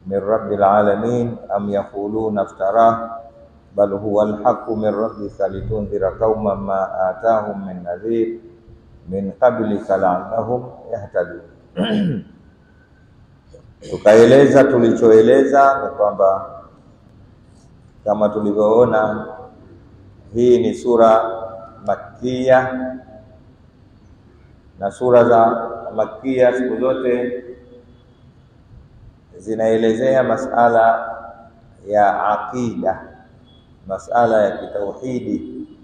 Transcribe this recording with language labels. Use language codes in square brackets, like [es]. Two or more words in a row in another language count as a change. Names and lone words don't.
[ar] من رب العالمين أم يقولون افتراه بل هو الحق من ربك لتنذر قوما ما أتاهم من نذير من قبلك لعلهم يهتدون. [sw] Tukaeleza tulichoeleza ni kwamba kama tulivyoona hii ni sura Makkiya, na sura za Makkiya siku zote zinaelezea masala ya aqida, masala ya kitauhidi,